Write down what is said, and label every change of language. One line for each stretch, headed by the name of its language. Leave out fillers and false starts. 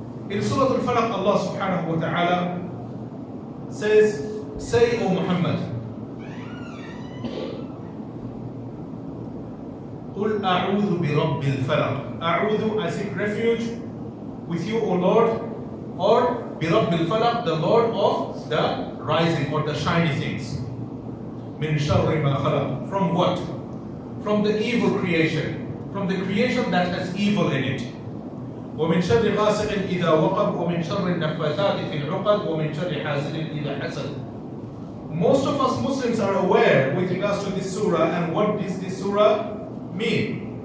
English: In Surah Al-Falaq, Allah subhanahu wa ta'ala says, say, O Muhammad,
Arabic: قُلْ أَعُوذُ بِرَبِّ الْفَلَقِ أَعُوذُ,
English: I seek refuge with you, O Lord, or
Arabic: بِرَبِّ الْفَلَقِ,
English: the Lord of the rising or the shiny things.
Arabic: مِنْ شَرِّ مَا خَلَقَ,
English: from what? From the evil creation, from the creation that has evil in it.
Arabic: وَمِنْ شَرِّ غَاسِقٍ إِذَا وَقَبْ وَمِنْ شَرِّ النَّفَّاثَاتِ فِي الْعُقَدِ وَمِنْ شَرِّ حَاسِدٍ إِذَا حَسَدَ.
English: Most of us Muslims are aware with regards to this surah and what does this surah mean.